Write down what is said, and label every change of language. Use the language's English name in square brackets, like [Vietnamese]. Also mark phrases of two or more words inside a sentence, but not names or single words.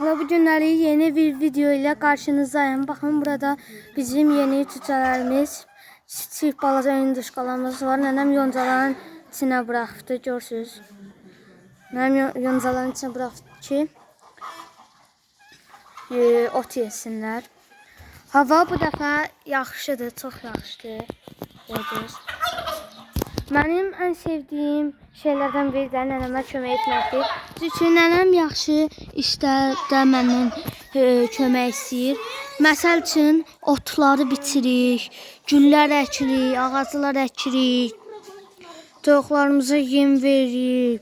[Turkish] Ve bu günleri yeni bir video ile karşınızdayım. Bakın burada bizim yeni cücelerimiz, çift balaca yunduşkalarımız var. Nenem yoncaların içine bıraktı, görürsünüz. Nenem yoncaların içine bıraktı ki ot yesinler. [Azerbaijani] Hava bu dəfə yaxşıdır, çox yaxşıdır. Gördünüz. Mənim ən sevdiyim şeylərdən biri də nənəmə kömək etməkdir. Çünki nənəm yaxşı işlərdə məndən kömək istəyir. Məsəl üçün otları bitiririk, güllər əkirik, ağaclar əkirik, toyuqlarımıza yem veririk.